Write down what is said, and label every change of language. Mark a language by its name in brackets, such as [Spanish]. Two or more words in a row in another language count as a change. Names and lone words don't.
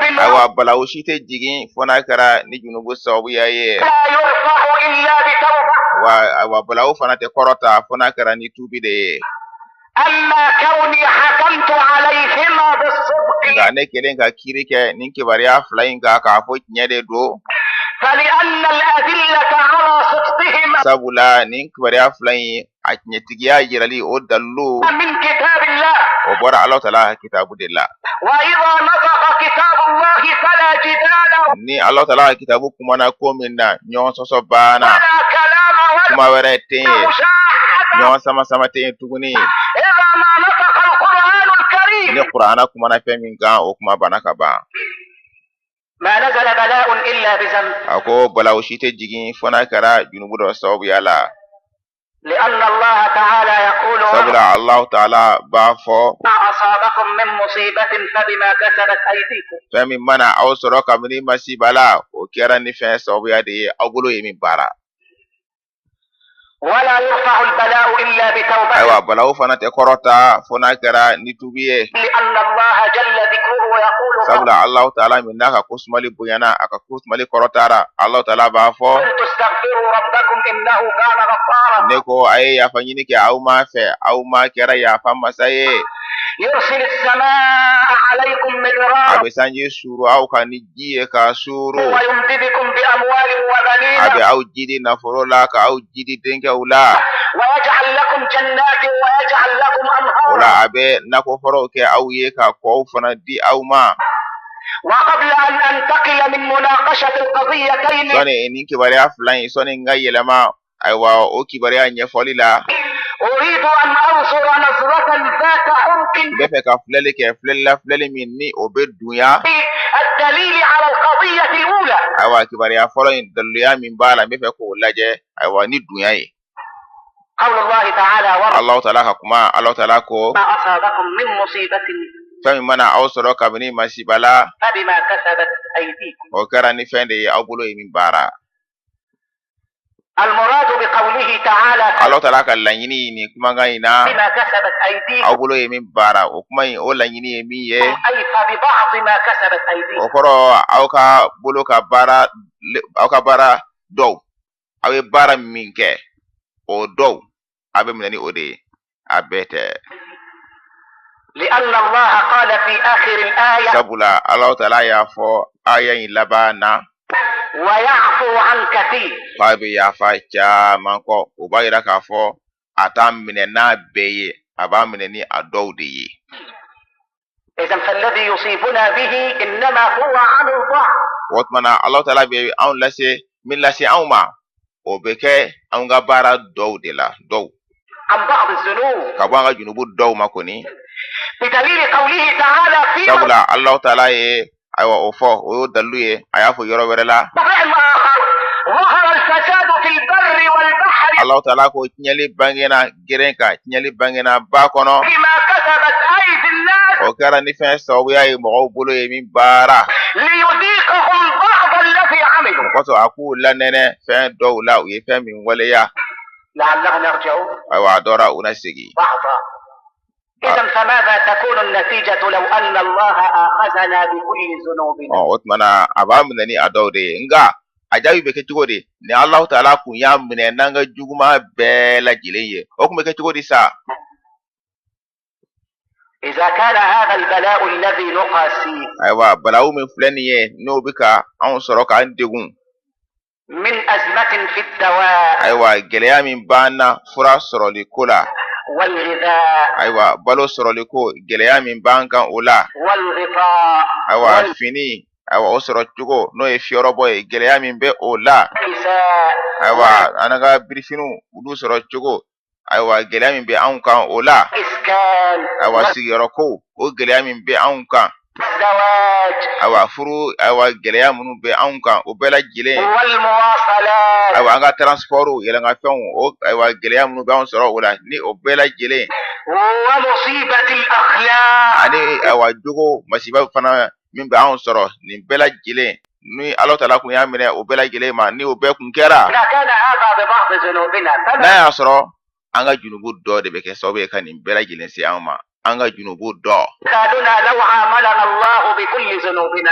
[Bambara] ayiwa balawu si tɛ jigin fo n'a kɛra ni junubu sababuya ye [Arabic] لا يرفع إلا بتوبة. [Bambara] ayiwa balawu fana tɛ kɔrɔta fo n'a kɛra ni tubi de ye [Arabic] أما كوني حكمت عليهما بالصدق [Bambara] nka ne kelen ka kiiri kɛ nin kibariya fila in kan k'a fɔ tiɲɛ de do [Arabic] فلأن الأدلة على صدقهما [Bambara] sabula nin kibariya fila in a tiɲɛtigiya yirali o dalilu [Arabic] من كتاب الله. [Bambara] o bɔra Allah ta'ala kitabu de la [Arabic] وإذا نطق كتاب الله فلا جدال [Bambara] ni Allah ta'ala kitabu kumana ko min na ɲɔgɔn sɔsɔ banna [Arabic] ولا كلام ولا [Bambara] kuma wɛrɛ tɛ ye [Arabic] مشاحة. [Bambara] ɲɔgɔn sama tɛ ye tuguni [Arabic] إذا ما نطق القرآن الكريم [Bambara] ni Qur'ana kumana fɛn min kan o kuma banna ka ban [Arabic] ما نزل بلاء إلا بذنب. [Bambara] a ko balawu si tɛ jigin fo n'a kɛra junubu dɔ sababuya la [Arabic] لأن الله تعالى يقول [Bambara] sabula Allah ta'ala b'a fɔ [Arabic] ما أصابكم من مصيبة فبما كسبت أيديكم. [Bambara] fɛn min mana aw sɔrɔ kabini masiba la o kɛra ni fɛn sababuya de ye aw bolo ye min baara [Arabic] ولا يرفع البلاء إلا بتوبة. [Bambara] ayiwa balawu fana tɛ kɔrɔta fo n'a kɛra ni tubi ye [Arabic] لأن الله جل ذكره يقول [Bambara] sabula Allah ta'ala min n'a ka ko sumali bonyana a ka ko sumali kɔrɔtara Allah ta'ala b'a fɔ [Arabic] قلت استغفروا ربكم إنه كان غفارا [Bambara] ne ko a ye yafa ɲini kɛ aw ma fɛ aw ma kɛra yafa masa ye [Arabic] يرسل السماء عليكم [Bambara] a [Arabic] مدرارا [Bambara] bɛ sanji suru aw kan ni ji ye k'a suru [Arabic] ويمددكم بأموال [Bambara] a [Arabic] وبنين [Bambara] bɛ aw jidi nafolo la ka aw jidi denkɛw la [Arabic] ويجعل لكم جنات ويجعل لكم [Bambara] o [Arabic] أنهارا. [Bambara] la a bɛ nakɔ fɔlɔw kɛ aw ye ka kɔw fana di aw ma [Arabic] وقبل أن أنتقل من مناقشة القضيتين [Bambara] sɔni nin kibariya fila in sɔni n ka yɛlɛma ayiwa o kibariya ɲɛfɔli la [Arabic] أريد أن أنظر نظرة ذات عمق [Bambara] n bɛ fɛ ka filɛli kɛ filɛli min ni o bɛ dunya [Arabic] في الدليل على القضية الأولى. [Bambara] ayiwa kibariya fɔlɔ in daliluya min b'a la n bɛ fɛ k'o lajɛ ayiwa ni dunya ye [Arabic] قول الله تعالى وما [Bambara] Allah ta'ala ka kuma Allah ta'ala ko [Arabic] أصابكم من مصيبة [Bambara] fɛn min mana aw sɔrɔ kabini masiba la [Arabic] فبما كسبت أيديكم. [Bambara] o kɛra ni fɛn de ye aw bolo ye min baara [Arabic] المراد بقوله تعالى [Bambara] Allah ta'ala ka laɲini ni kumakan in na [Arabic] بما كسبت أيديكم [Bambara] aw bolo ye min baara o kuma in o laɲini ye min ye [Arabic] أي فببعض ما كسبت أيديكم [Bambara] o kɔrɔ aw ka bolo ka baara dɔw aw ye baara min kɛ o dɔw a bɛ minɛ ni o de ye a bɛɛ tɛ [Arabic] لأن الله قال في آخر الآية [Bambara] sabula Allah ta'ala y'a fɔ aya in laban na [Arabic] ويعفو عن كثير [Bambara] k'a bɛ yafa caman kɔ o b'a yira k'a fɔ a t'a minɛ n'a bɛɛ ye a b'a minɛ ni a dɔw de ye [Arabic] إذا فالذي يصيبنا به إنما هو عن الضعف [Bambara] o tuma na Allah ta'ala bɛ anw lase min lase anw ma o bɛ kɛ anw ka baara dɔw de la dɔw [Arabic] عن بعض الذنوب [Bambara] ka bɔ an ka junubu dɔw ma kɔni [Arabic] بدليل قوله تعالى في [Bambara] sabula Allah ta'ala ye ayiwa o fɔ o y'o dalilu ye a y'a fɔ yɔrɔ wɛrɛ la [Arabic] موضع آخر ظهر الفساد في البر والبحر [Bambara] Allah ta'ala ko tiɲɛli bangena geren kan tiɲɛli bangena ba kɔnɔ [Arabic] بما كسبت أيدي الناس [Bambara] o kɛra ni fɛn sababuya ye mɔgɔw bolo ye min baara [Arabic] ليذيقهم بعض الذي عملوا [Bambara] o kosɔn a k'u lanɛnɛ fɛn dɔw la u ye fɛn min waleya [Arabic] لعلهم يرجعون [Bambara] ayiwa a dɔra u na segin [Arabic] بعضا إذا فماذا تكون النتيجة لو أن الله آخذنا بكل ذنوبنا [Bambara] o tuma na a b'a minɛ ni a dɔw de ye nka a jaabi bɛ kɛ cogo di ni Allah ta'ala kun y'a minɛ n'an ka juguman bɛɛ lajɛlen ye o kun bɛ kɛ cogo di sa [Arabic] إذا كان هذا البلاء الذي نقاسيه [Bambara] ayiwa balawu min filɛ nin ye n'o bɛ ka anw sɔrɔ k'an degun [Arabic] من أزمة في الدواء [Bambara] ayiwa gɛlɛya min b'an na fura sɔrɔli ko la [Arabic] والغذاء [Bambara] ayiwa balo sɔrɔli ko gɛlɛya min b'an kan o la [Arabic] والغطاء [Bambara] ayiwa fini ayiwa o sɔrɔ cogo n'o ye fiyɔrɔbɔ ye gɛlɛya min bɛ o la [Arabic] والكساء [Bambara] ayiwa an ka birifiniw olu sɔrɔ cogo ayiwa gɛlɛya min bɛ anw kan o la [Arabic] والإسكان [Bambara] ayiwa sigiyɔrɔ ko o gɛlɛya min bɛ anw kan [Arabic] والزواج [Bambara] ayiwa furu ayiwa gɛlɛya minnu bɛ anw kan o bɛɛ lajɛlen [Arabic] والمواصلات [Bambara] ayiwa an ka transportw yɛlɛnkafɛnw o ayiwa gɛlɛya minnu bɛ anw sɔrɔ o la ni o bɛɛ lajɛlen [Arabic] ومصيبة الأخلاق [Bambara] ani ayiwa jogo masiba fana min bɛ anw sɔrɔ nin bɛɛ lajɛlen ni Allah ta'ala kun y'a minɛ o bɛɛ lajɛlen ma ni o bɛɛ kun kɛra [Arabic] إذا كان هذا ببعض ذنوبنا [Bambara] n'a [Arabic] فما [Bambara] y'a sɔrɔ an ka junubu dɔ de bɛ kɛ sababu ye ka nin bɛɛ lajɛlen se anw ma an ka junubu dɔ [Arabic] مثالنا لو عاملنا الله بكل ذنوبنا